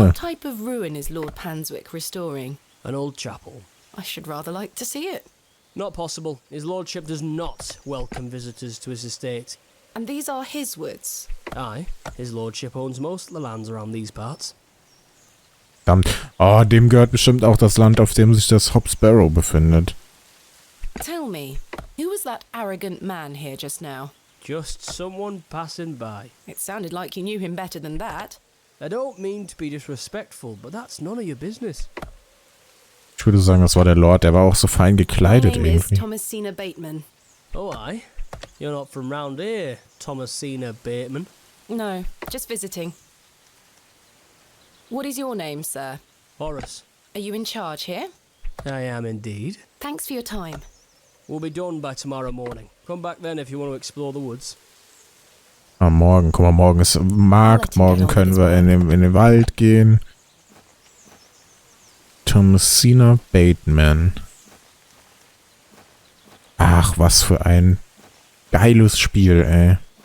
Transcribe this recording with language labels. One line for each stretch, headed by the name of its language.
English: What type of ruin is Lord Panswick restoring? An old chapel. I should rather like to see it. Not possible. His lordship does not welcome visitors to his estate. And these are his woods. Aye, his lordship owns most of the lands around these parts.
German: Verdammt. Oh, dem gehört bestimmt auch das Land, auf dem sich das Hobb's Barrow befindet.
English: Tell me, who was that arrogant man here just now? Just someone passing by. It sounded like you knew him better than that. I don't mean to be disrespectful, but that's none of your business.
German: Ich würde sagen, das war der Lord. Der war auch so fein
English: My
German: gekleidet
English: name is
German: irgendwie.
English: Thomasina Bateman. Oh, aye? You're not from round here, Thomasina Bateman. No, just visiting. What is your name, sir? Horace. Are you in charge here? I am indeed. Thanks for your time. We'll be done by tomorrow morning. Come back then if you want to explore the woods.
German: Am Morgen, guck mal, morgen ist Markt. Morgen können wir in den Wald gehen.
English: Thomasina Bateman.
German: Ach, was für ein geiles Spiel, ey.